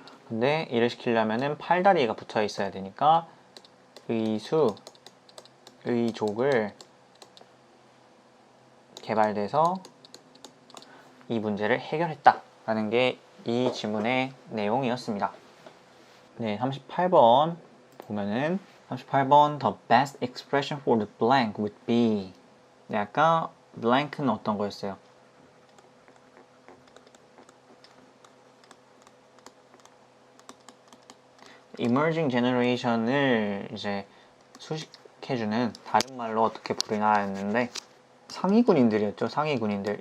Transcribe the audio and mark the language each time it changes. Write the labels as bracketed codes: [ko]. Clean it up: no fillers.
[ko] 근데 일을 시키려면은 팔다리가 붙어 있어야 되니까 의족을 개발돼서 이 문제를 해결했다라는 게 이 지문의 내용이었습니다. 네, 38번 보면은 38번 [en] The best expression for the blank would be. [ko] 네, 아까 blank는 어떤 거였어요? emerging generation을 이제 수식해주는 다른 말로 어떻게 부르나 했는데 상위 군인들이었죠. 상위 군인들.